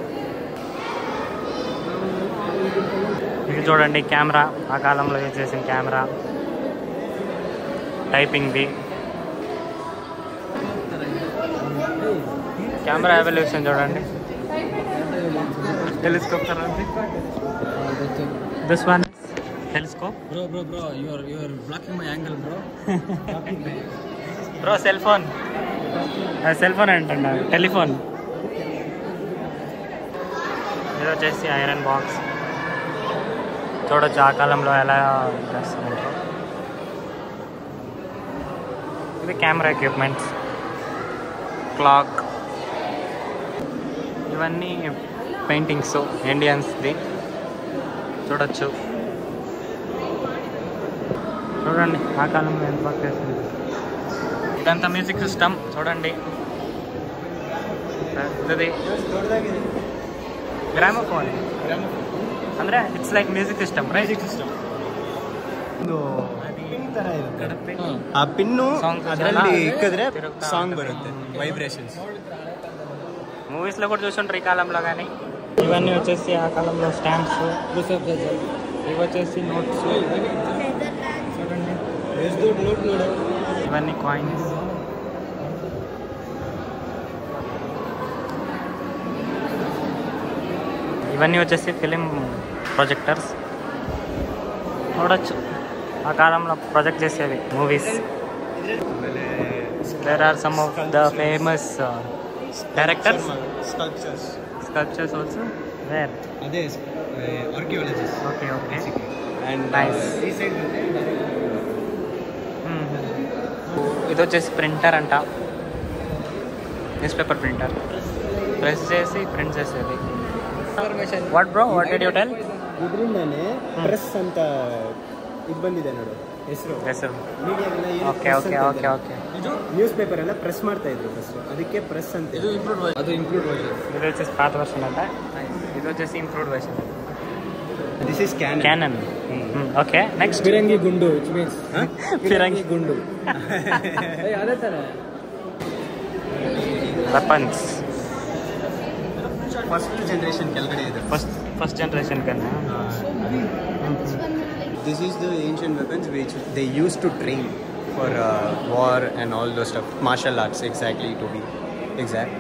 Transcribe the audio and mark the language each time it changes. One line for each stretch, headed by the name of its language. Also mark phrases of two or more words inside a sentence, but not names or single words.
Telugu: ఇది చూడండి కెమెరా, ఆ కాలంలో యూజ్ చేసిన కెమెరా. టైపింగ్ది
English: camera evolution
Telugu: చూడండి. టెలిస్కోప్ చూడండి.
English: this one telescope. Bro, you're blocking my angle, bro.
Telugu: బ్రో సెల్ ఫోన్ అంటున్నా, టెలిఫోన్. ఇది వచ్చేసి ఐరన్ బాక్స్. చూడొచ్చు ఆ కాలంలో ఎలా చేస్తున్నారు. ఇది
English: camera equipments,
Telugu: క్లాక్, ఇవన్నీ పెయింటింగ్స్ ఇండియన్స్ది చూడొచ్చు. చూడండి ఆ కాలంలో ఎంత బాగా చేస్తుంది. ఇదంతా
English: music system
Telugu: చూడండి. ఇది గ్రామోఫోన్ ಅಂದರೆ
English: it's like music system.
Kannada: ಆ ಪಿನ್ನು ಅದರಲ್ಲಿ ಇಕ್ಕಿದ್ರೆ ಸಾಂಗ್ ಬರುತ್ತೆ,
Telugu: వైబ్రేషన్స్. మూవీస్లో కూడా చూస్తుంటారు ఈ కాలంలో. కానీ ఇవన్నీ వచ్చేసి ఆ కాలంలో స్టాంప్స్, ఇవి వచ్చేసి నోట్స్ చూడండి. ఇవన్నీ కాయిన్స్. ఇవన్నీ వచ్చేసి
English: film projectors
Telugu: చూడొచ్చు. ఆ కాలంలో ప్రొజెక్ట్ చేసేవి మూవీస్.
English: there are some of the famous directors. sculptures also there.
Telugu: అదే ఆర్కియాలజిస్ట్. ఓకే అండ్ నైస్. ఇది వచ్చేసి ప్రింటర్ అంట,
English: news paper printer.
Telugu: ప్రెస్ చేసి ప్రింట్ చేసేది.
English: what bro, what did you tell?
Kannada: ಇದರಿಂದಾನೆ ಪ್ರೆಸ್ ಅಂತ ಇದು ಬಂದಿದೆ ನೋಡು ಹೆಸರು. ಓಕೆ ಓಕೆ ಓಕೆ ಓಕೆ.
English: news paper
Kannada: ಎಲ್ಲ ಪ್ರೆಸ್ ಮಾಡ್ತಾ ಇದ್ರು ಫಸ್ಟ್, ಅದಕ್ಕೆ ಪ್ರೆಸ್ ಅಂತ. ಇದು
English: improved version.
Telugu: ఇది వచ్చేసి పాత వర్షన్ అంట, ఇది వచ్చేసి
English: improved version. this is cannon. okay next
Kannada: ಫಿರಂಗಿ ಗುಂಡು,
English: which means
Kannada: ಫಿರಂಗಿ ಗುಂಡು. ಅದೇ ತರ ವೆಪನ್ಸ್.
English: first generation
Kannada: ಕೆಳಗಡೆ ಇದೆ.
English: first generation ಕన్నా. This is the ancient weapons which they used to train for war and all those stuff, martial arts exactly, to be exact.